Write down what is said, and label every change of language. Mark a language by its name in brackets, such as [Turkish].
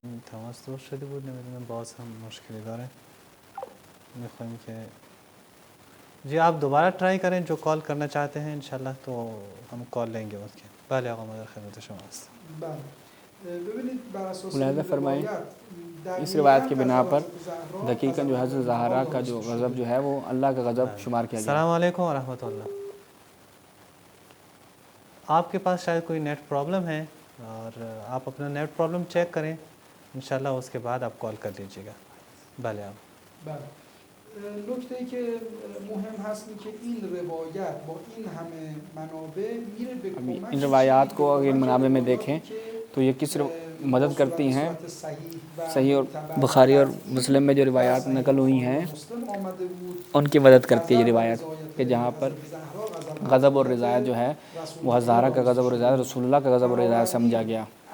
[Persian] تماس دور شده بود، نمیدونم باز هم مشکلی داره. میخوایم که [Urdu] جی آپ دوباره ٹرائی کریں، جو کال کرنا چاہتے ہیں انشاءاللہ تو ہم کال لیں گے اس کے. [Persian] بله آقا ما در خدمت شما هستیم. بله ببینید بر اساس [Urdu] ملاحظہ فرمائیں اس روایت کی بنا پر دقیقاً جو حضرت زہرا کا جو غضب جو ہے وہ اللہ کا غضب شمار کیا گیا. [Arabic] السلام علیکم و رحمت اللہ. [Urdu] آپ کے پاس شاید کوئی نیٹ پرابلم ہے اور آپ اپنا نیٹ پرابلم چیک کریں انشاءاللہ اس کے بعد آپ کال کر لیجیے گا. بله آپ. [Persian] بله نکته ای که مهم هست این که این روایت با این همه منابع میره به کمک [Urdu] ان روایات کو اگر ان منابع میں دیکھیں تو یہ کس مدد کرتی ہیں. صحیح اور بخاری اور مسلم میں جو روایات نقل ہوئی ہیں ان کی مدد کرتی ہے یہ روایت کہ جہاں پر غضب اور رضایت جو ہے وہ زہرا کا غضب اور رضایت رسول اللہ کا غضب اور رضایت سمجھا گیا.